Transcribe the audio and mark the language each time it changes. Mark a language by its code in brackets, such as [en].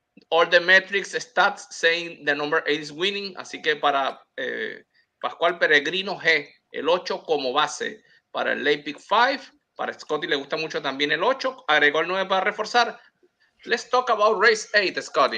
[en] All the metrics stats saying the number 8 is winning. [es] Así que para Pascual, Peregrino G, el 8 como base para el late pick 5. Para Scotty le gusta mucho también el 8. Agregó el 9 para reforzar. [en] Let's talk about race 8, Scotty.